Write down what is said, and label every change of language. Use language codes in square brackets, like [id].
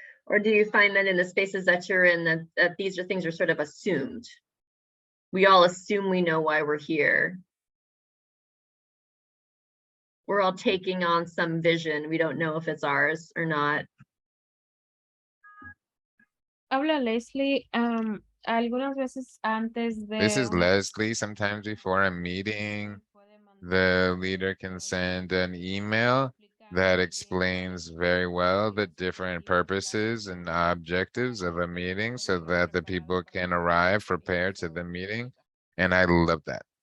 [en] Or do you find that in the spaces that you're in, that these things are sort of assumed? We all assume we know why we're here. We're all taking on some vision. We don't know if it's ours or not. [es] Habla Leslie, algunas veces antes de [en] This is [es] una [en] Leslie. Sometimes before a meeting, the leader can send an email that explains very well the different purposes and objectives of a meeting so that the people can arrive prepared to the meeting. And I love that.